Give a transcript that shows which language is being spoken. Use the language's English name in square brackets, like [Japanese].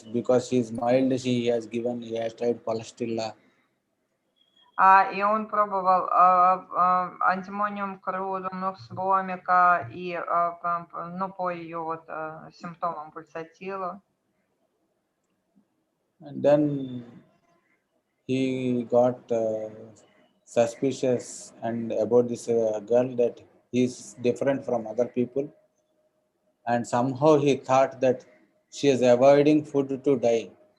[English] Because she is mild, he has tried palestilla. [Russian] И он пробовал антимониум крудум, ноксвомика и по ее симптомам пульсатила. [English] And then he got suspicious and about this girl that he is different from other people. And somehow he thought that she is avoiding food to die.